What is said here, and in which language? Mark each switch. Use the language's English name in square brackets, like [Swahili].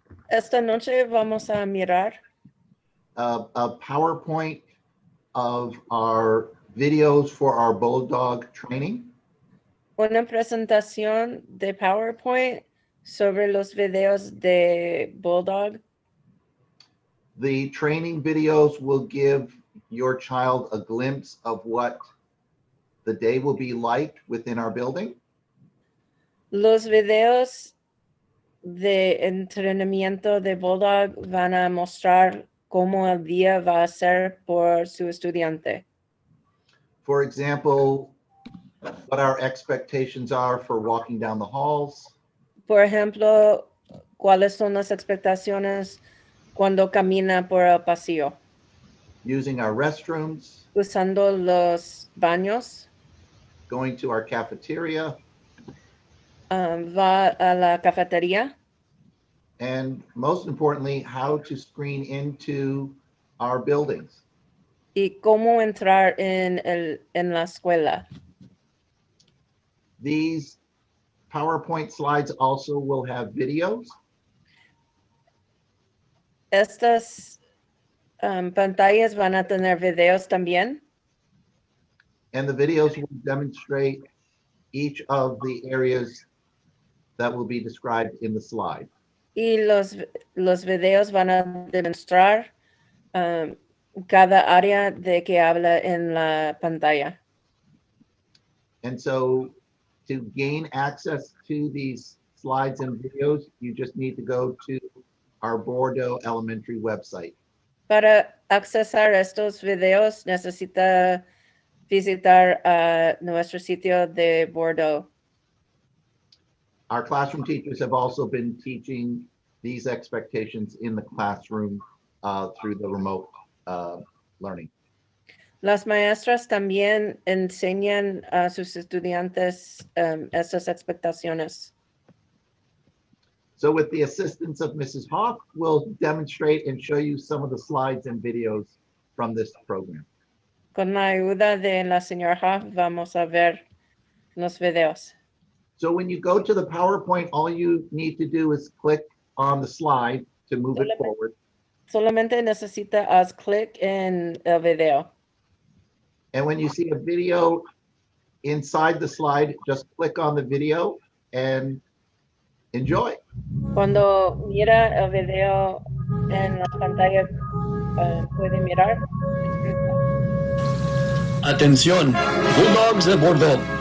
[Spanish] Esta noche vamos a mirar [English] a PowerPoint of our videos for our Bulldog training. [Spanish] una presentación de PowerPoint sobre los videos de Bulldog. [English] The training videos will give your child a glimpse of what the day will be like within our building. [Spanish] Los videos de entrenamiento de Bulldog van a mostrar cómo el día va a ser por su estudiante. [English] For example, what our expectations are for walking down the halls, [Spanish] Por ejemplo, cuáles son las expectaciones cuando camina por el pasillo, [English] using our restrooms, [Spanish] usando los baños, [English] going to our cafeteria, [Spanish] va a la cafetería [English] and most importantly, how to screen into our buildings. [Spanish] y cómo entrar en la escuela. [English] These PowerPoint slides also will have videos. [Spanish] Estas pantallas van a tener videos también. [English] And the videos will demonstrate each of the areas that will be described in the slide. [Spanish] Y los videos van a demostrar cada área de que habla en la pantalla. [English] And so to gain access to these slides and videos, you just need to go to our Bordeaux Elementary website. [Spanish] Para accesar estos videos necesita visitar nuestro sitio de Bordeaux. [English] Our classroom teachers have also been teaching these expectations in the classroom through the remote learning. [Spanish] Las maestras también enseñan a sus estudiantes esas expectaciones. [English] So with the assistance of Mrs. Hoff, we'll demonstrate and show you some of the slides and videos from this program. [Spanish] Con la ayuda de la señora Huff, vamos a ver los videos. [English] So when you go to the PowerPoint, all you need to do is click on the slide to move it forward. [Spanish] Solamente necesita haz clic en el video. [English] And when you see a video inside the slide, just click on the video and enjoy. [Spanish] Cuando mira el video en la pantalla, puede mirar. Atención, Bulldogs de Bordeaux.